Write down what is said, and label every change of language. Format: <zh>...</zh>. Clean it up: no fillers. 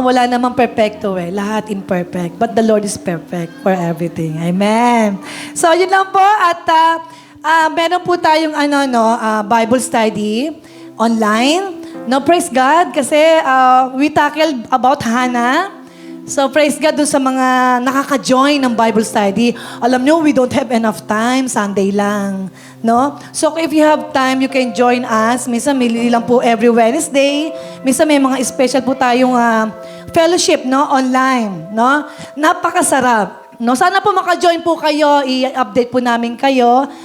<tl>Wala namang perfecto Lahat</tl> <en>imperfect. But the Lord is perfect for everything.</en> <tl>Amen? So, yun lang po. At meron po tayong Bible study online. No, praise God.</tl> <en>Kasi we tackled about Hannah.</en> <tl>So, praise God doon sa mga nakaka-join ng Bible study. Alam nyo,</tl> <en>we don't have enough time. Sunday lang. No? So, if you have time, you can join us.</en> <tl>Minsan, mili lang po every Wednesday. Minsan, may mga special po tayong fellowship, no? Online. No? Napakasarap. No? Sana po maka-join po kayo. I-update po namin kayo.</tl>